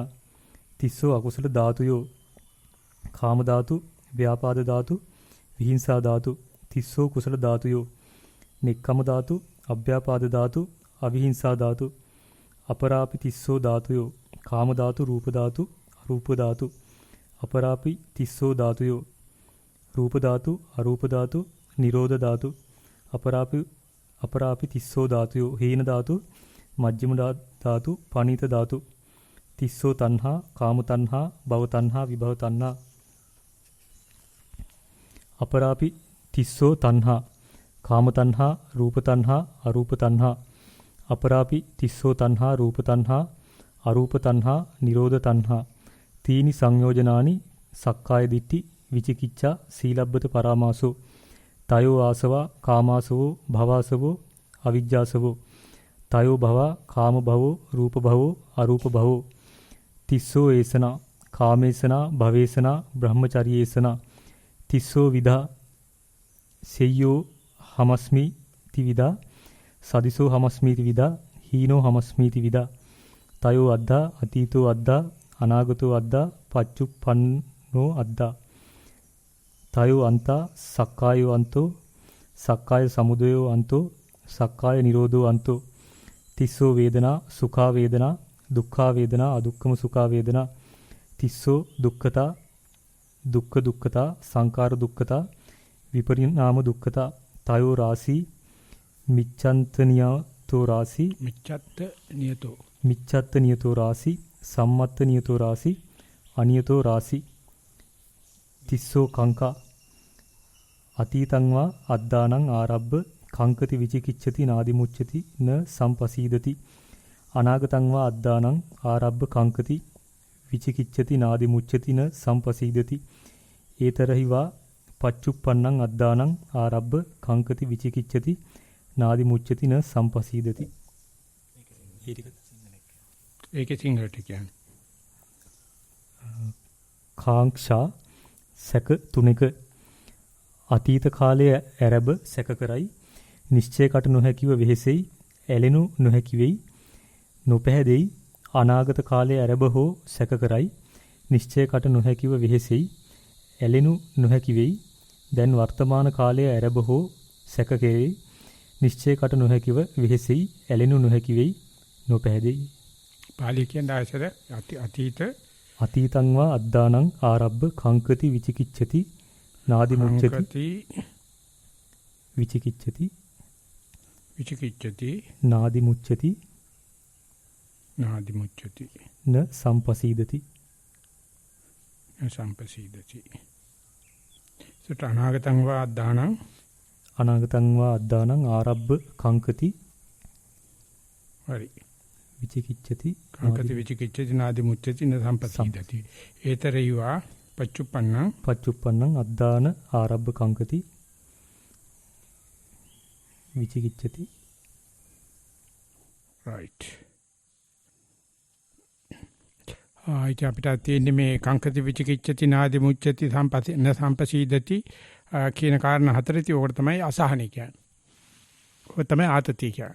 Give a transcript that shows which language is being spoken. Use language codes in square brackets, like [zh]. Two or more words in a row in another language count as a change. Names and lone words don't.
[pi] තිස්සෝ අකුසල ධාතුයෝ කාම ධාතු ව්‍යාපාද ධාතු විහිංසා ධාතු තිස්සෝ කුසල ධාතුයෝ නික්ඛම්ම ධාතු අභ්‍යාපාද ධාතු අවිහිංසා ධාතු අපරාපි තිස්සෝ ධාතුයෝ කාම ධාතු රූප ධාතු අරූප ධාතු අපරාපි තිස්සෝ ධාතුයෝ රූප ධාතු අරූප ධාතු නිරෝධ ධාතු අපරාපි තිස්සෝ ධාතුයෝ හීන ධාතු මජ්ක්‍ධිම ධාතු පනීත ධාතු තිස්සෝ තණ්හා කාම තණ්හා භව තණ්හා විභව තණ්හා අපරාපි තිස්සෝ තණ්හා කාම තණ්හා රූප තණ්හා අරූප තණ්හා අපරාපි තිස්සෝ තණ්හා රූප තණ්හා අරූප තණ්හා නිරෝධ තණ්හා තීනි සංයෝජනානි සක්කාය දිට්ඨි විචිකිච්ඡා සීලබ්බත පරාමාසෝ තයෝ ආසවා කාමාසවෝ භවාසවෝ අවිජ්ජාසවෝ තයෝ භවා කාම භවෝ රූප භවෝ අරූප භවෝ තිස්සෝ ඒසනා කාමේසනා භවේසනා බ්‍රහ්මචර්යේසනා තිස්සෝ විදා සෙය්‍යෝ හමස්මි තිවිදා සදිසෝ හමස්මි තිවිදා හීනෝ හමස්මි තිවිදා තයෝ අද්දා අතීතෝ අද්දා අනාගතෝ අද්දා පච්චුප්පන්නෝ අද්දා තයෝ අන්තා සක්කායෝ අන්තෝ සක්කාය සමුදයෝ අන්තෝ සක්කාය නිරෝධෝ අන්තෝ තිස්සෝ වේදනා සුඛා වේදනා දුක්ඛා වේදනා අදුක්ඛම සුඛා වේදනා තිස්සෝ දුක්ඛතා දුක්ඛ දුක්ඛතා සංකාර දුක්ඛතා විපරිණාම දුක්ඛතා තයෝ රාසී මිච්ඡන්තනියතෝ රාසී මිච්ඡත්ත නියතෝ රාසී සම්මත්ත නියතෝ රාසී අනියතෝ රාසී තිස්සෝ කංකා අතීතං වා අද්දානං ආරබ්බ කංකති විචිකිච්ඡති නාදිමුච්ඡති න සම්පසීදති අනාගතං වා අද්දානං ආරබ්බ කංකති විචිකිච්ඡති නාදිමුච්ඡති න සම්පසීදති ඒතරහි වා පච්චුප්පන්නං අද්දානං ආරබ්බ කංකති විචිකිච්ඡති නාදිමුච්ඡති න සම්පසීදති. [si] ඒකේ සිංහලට කියන්නේ කාංක්ෂා සැක තුනක අතීත කාලයේ ඇරබ සැක කරයි නිශ්චයකට නොහැකිව වෙහෙසෙයි ඇලෙනු නොහැකි වෙයි නොපැහැදෙයි අනාගත කාලයේ ඇරබ හෝ සැක කරයි නිශ්චයකට නොහැකිව වෙහෙසෙයි ඇලෙනු නොහැකි වෙයි දැන් වර්තමාන කාලයේ ඇරබ හෝ සැක කෙරෙයි නිශ්චයකට නොහැකිව වෙහෙසෙයි ඇලෙනු නොහැකි වෙයි නොපැහැදෙයි. පාලි කියන දායසද අතීත [pi] අතීතං වා අද්දානං ආරබ්බ කංකති විචිකිච්ඡති නාදිමුච්ඡති විචිකිච්ඡති නාදිමුච්ඡති න සම්පසීදති සට අනාගතං වා අද්දානං ආරබ්බ කංකති [si] හරි [pi] විචිකිච්ඡති විචිකිච්ඡති නාදිමුච්ඡති න සම්පසීදති ඒතරයවා පච්චුප්පන්නං අද්දාන ආරබ්බ කංකති විචිකිච්ඡති. [si] right ආයිත අපිට තියෙන්නේ මේ [pi] කංකති විචිකිච්ඡති නාදිමුච්ඡති සම්පසීදති [si] කියන කාරණා හතරේ ඕකට තමයි අසහනය කියන්නේ. ඔය තමයි ආතතිය කියන්නේ.